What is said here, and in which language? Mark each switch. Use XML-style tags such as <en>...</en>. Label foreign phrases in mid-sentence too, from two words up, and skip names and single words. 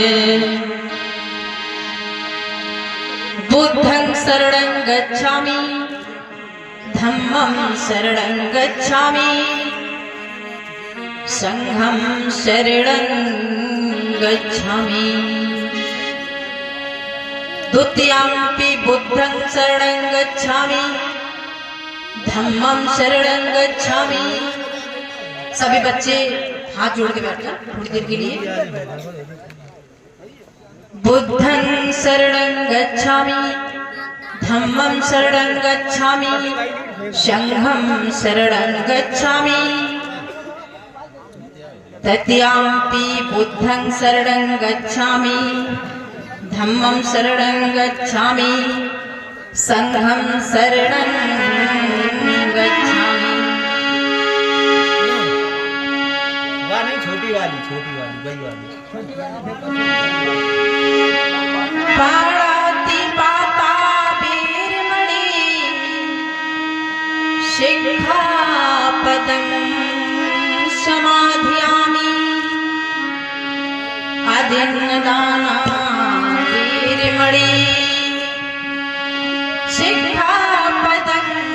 <pi>बुद्धं शरणं गच्छामि धम्मं शरणं गच्छामि संघं शरणं गच्छामि द्वितीयंपि बुद्धं शरणं गच्छामि धम्मं शरणं गच्छामि।</pi> <hi>सभी बच्चे हाथ जोड़ के बैठना थोड़ी देर के लिए।</hi> <pi>बुद्धं शरणं गच्छामि धम्मं शरणं गच्छामि संघं शरणं गच्छामि तृतीयंपि बुद्धं शरणं गच्छामि धम्मं शरणं गच्छामि संघं शरणं गच्छामि।</pi> <hi>छोटी वाली वही वाली</hi> <pi>पाणिपाता वीरमणि शिक्षापदं समाधियामि अदिन्नदाना वीरमणि शिक्षापदं</pi>